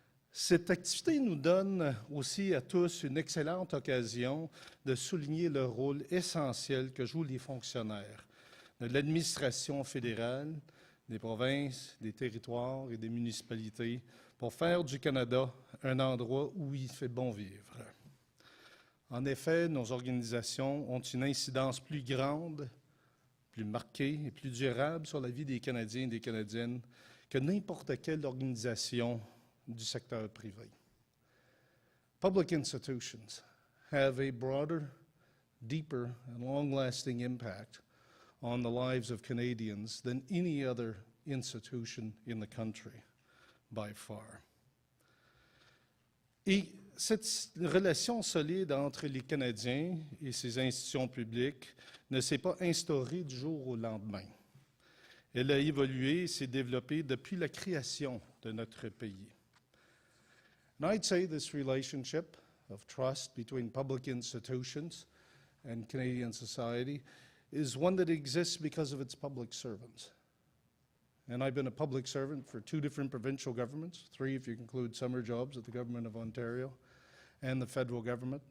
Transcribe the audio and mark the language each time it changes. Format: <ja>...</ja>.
<fr>Cette activité nous donne aussi à tous une excellente occasion de souligner le rôle essentiel que jouent les fonctionnaires de l'administration fédérale, des provinces, des territoires et des municipalités pour faire du Canada un endroit où il fait bon vivre. En effet, nos organisations ont une incidence plus grande, plus marquée et plus durable sur la vie des Canadiens et des Canadiennes que n'importe quelle organisation du secteur privé.</fr> <en>Public institutions have a broader, deeper, and long-lasting impact on the lives of Canadians than any other institution in the country, by far.</en> <fr>Et cette relation solide entre les Canadiens et ces institutions publiques ne s'est pas instaurée du jour au lendemain. Elle a évolué et s'est développée depuis la création de notre pays.</fr> <en>And I'd say this relationship of trust between public institutions and Canadian society is one that exists because of its public servants. And I've been a public servant for 2 different provincial governments, 3 if you include summer jobs at the Government of Ontario and the federal government.</en>